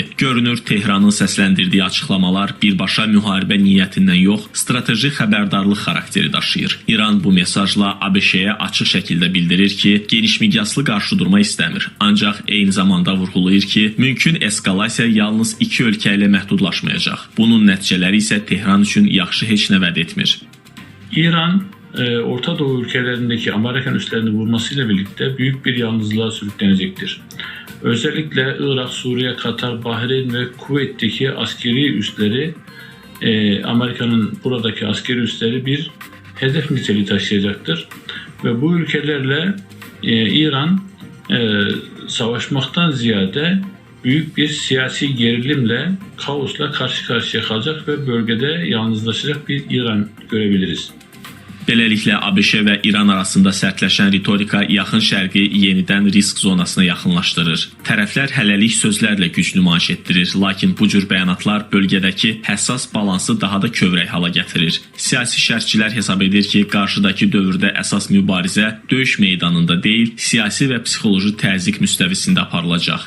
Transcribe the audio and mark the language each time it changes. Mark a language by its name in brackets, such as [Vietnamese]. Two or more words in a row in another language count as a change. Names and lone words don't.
[Azerbaijani] Görünür, Tehranın səsləndirdiyi açıqlamalar birbaşa müharibə niyyətindən yox, strateji xəbərdarlıq xarakteri daşıyır. İran bu mesajla ABŞ-yə açıq şəkildə bildirir ki, geniş miqyaslı qarşıdurma istəmir. Ancaq eyni zamanda vurğulayır ki, mümkün eskalasiya yalnız iki ölkə ilə məhdudlaşmayacaq. Bunun nəticələri isə Tehran üçün yaxşı heç nə vəd etmir. [Turkish] İran Orta Doğu ülkelerindeki Amerikan üslerini vurmasıyla birlikte büyük bir yalnızlığa sürüklenecektir. Özellikle Irak, Suriye, Katar, Bahreyn ve Kuveyt'teki askeri üsleri, Amerika'nın buradaki askeri üsleri bir hedef niteliği taşıyacaktır. Ve bu ülkelerle İran savaşmaktan ziyade büyük bir siyasi gerilimle, kaosla karşı karşıya kalacak ve bölgede yalnızlaşacak bir İran görebiliriz. [Azerbaijani] Beləliklə, ABŞ və İran arasında sərtləşən ritorika yaxın şərqi yenidən risk zonasına yaxınlaşdırır. Tərəflər hələlik sözlərlə güc nümayiş etdirir, lakin bu cür bəyanatlar bölgədəki həssas balansı daha da kövrək hala gətirir. Siyasi şərhçilər hesab edir ki, qarşıdakı dövrdə əsas mübarizə döyüş meydanında deyil, siyasi və psixoloji təzyiq müstəvisində aparılacaq.